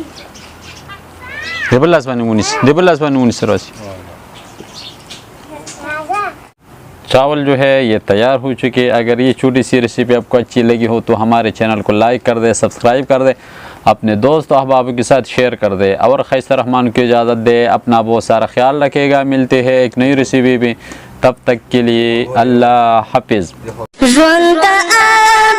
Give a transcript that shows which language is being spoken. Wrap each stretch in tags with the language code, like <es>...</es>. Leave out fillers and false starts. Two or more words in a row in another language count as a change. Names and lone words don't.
<ps>د بل لاس باندې ونیسه د بل لاس باندې ونیسه راسي</ps> <ur>چاول جو ہے یہ تیار ہو چکے ہیں۔ اگر یہ چھوٹی سی ریسیپی آپ کو اچھی لگی ہو تو ہمارے چینل کو لائک کر دے، سبسکرائب کر دے، اپنے دوست احباب کے ساتھ شیئر کر دے اور خیسر رحمان کو اجازت دے. اپنا بہت سارا خیال رکھے گا۔ ملتے ہیں ایک نئی ریسیپی بھی، تب تک کے لیے اللہ حافظ.</ur>